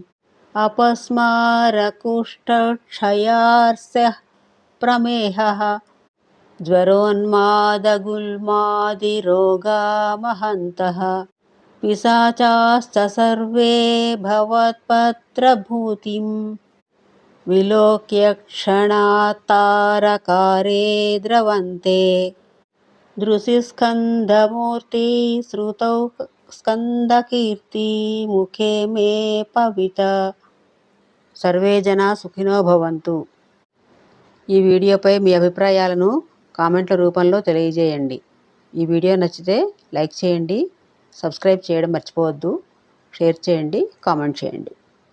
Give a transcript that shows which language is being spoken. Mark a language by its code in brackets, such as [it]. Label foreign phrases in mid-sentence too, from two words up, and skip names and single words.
[sa] अपस्मारकुष्ठक्षयार्स्यः प्रमेहः ज्वरोन्मादगुल्मादिरोगामहन्तः पिशाचाश्च सर्वे भवत्पत्रभूतिं विलोक्य क्षणात्तारकारे द्रवन्ते दृशिस्कन्धमूर्ति श्रुतौ स्कन्दकीर्ति मुखे मे పవిత సర్వే జనా సుఖినో భవంతు. [te] ఈ వీడియోపై మీ అభిప్రాయాలను కామెంట్ల రూపంలో తెలియజేయండి. ఈ వీడియో నచ్చితే లైక్ చేయండి, సబ్స్క్రైబ్ చేయడం మర్చిపోవద్దు. షేర్ చేయండి, కామెంట్ చేయండి.